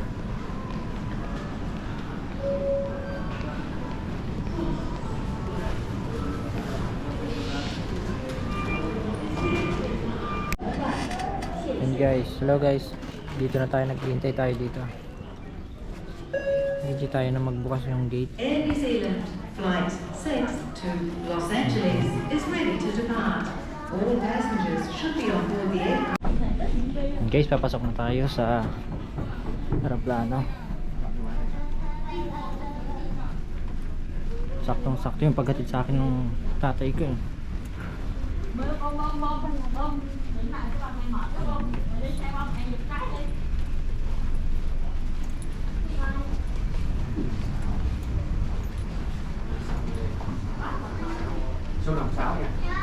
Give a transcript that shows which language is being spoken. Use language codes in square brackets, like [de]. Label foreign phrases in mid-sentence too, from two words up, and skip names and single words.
[tl] Ayan guys, hello guys, dito na tayo, naghihintay tayo dito. Hindi tayo na magbukas yung gate. [en] Air New Zealand Flight 6 to Los Angeles is ready to depart. All passengers should be on board the aircraft. [tl] And guys, papasok na tayo sa aeroplano. Saktong-sakto yung paghatid sa akin ng tatay ko eh. [vi] Số 56 nha.